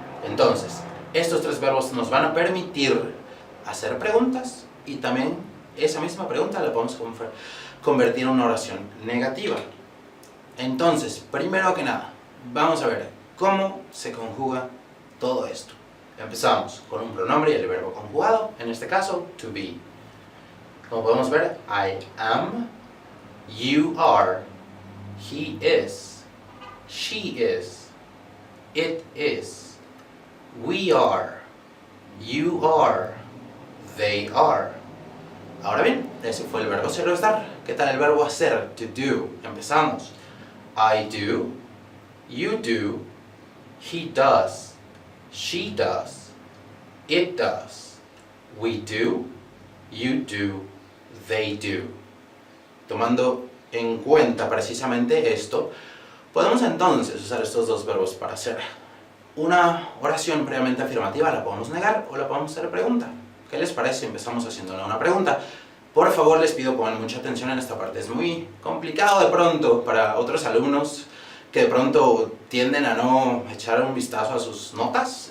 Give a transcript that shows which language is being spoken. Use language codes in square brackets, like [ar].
[es] Entonces, estos tres verbos nos van a permitir hacer preguntas y también esa misma pregunta la podemos convertir en una oración negativa. Entonces, primero que nada, vamos a ver cómo se conjuga todo esto. Empezamos con un pronombre y el verbo conjugado, en este caso, to be. Como podemos ver, [en] I am, you are, he is, she is, it is, we are, you are, they are. [es] Ahora bien, ese fue el verbo ser o estar. ¿Qué tal el verbo hacer? To do. Empezamos. [en] I do, you do, he does, she does, it does, we do, you do, they do. [es] Tomando en cuenta precisamente esto, podemos entonces usar estos dos verbos para hacer una oración previamente afirmativa. La podemos negar o la podemos hacer pregunta. ¿Qué les parece si empezamos haciéndole una pregunta? Por favor, les pido pongan mucha atención en esta parte. Es muy complicado de pronto para otros alumnos que de pronto tienden a no echar un vistazo a sus notas.